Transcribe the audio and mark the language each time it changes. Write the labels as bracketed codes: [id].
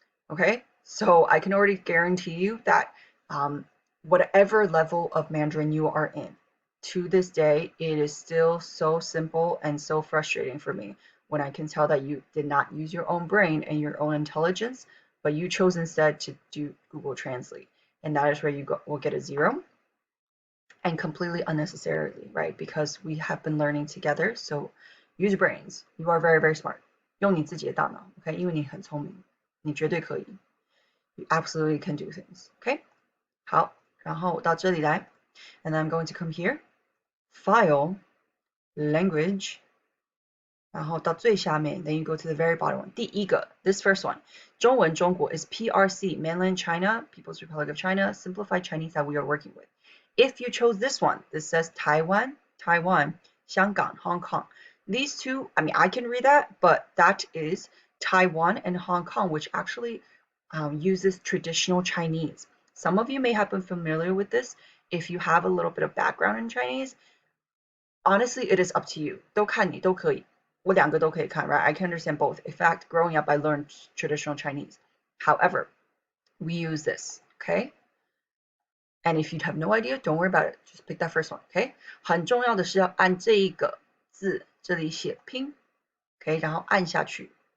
[en] Okay, so I can already guarantee you that whatever level of Mandarin you are in, to this day, it is still so simple and so frustrating for me when I can tell that you did not use your own brain and your own intelligence, but you chose instead to do Google Translate. And that is where you will get a 0 and completely unnecessarily, right? Because we have been learning together. So use your brains. You are very, very smart. [zh] 用你自己的大脑, okay? 因为你很聪明，你绝对可以. [en] You absolutely can do things, okay? [zh] 好，然后到这里来, [en] and then I'm going to come here, File, Language, [zh] 然后到最下面 [en] then you go to the very bottom one. [zh] 第一个 [en] this first one. 中文中国 is PRC, Mainland China, People's Republic of China, Simplified Chinese that we are working with. If you chose this one, this says Taiwan, 香港, Hong Kong. These two, I mean, I can read that, but that is Taiwan and Hong Kong, which actually uses traditional Chinese. Some of you may have been familiar with this if you have a little bit of background in Chinese. Honestly, it is up to you. 都看你都可以，我两个都可以看 right? I can understand both. In fact, growing up, I learned traditional Chinese. However, we use this, okay? And if you have no idea, don't worry about it. Just pick that first one, okay? [zh] 很重要的是要按这一个字这里写拼 ，OK， 然后按下去。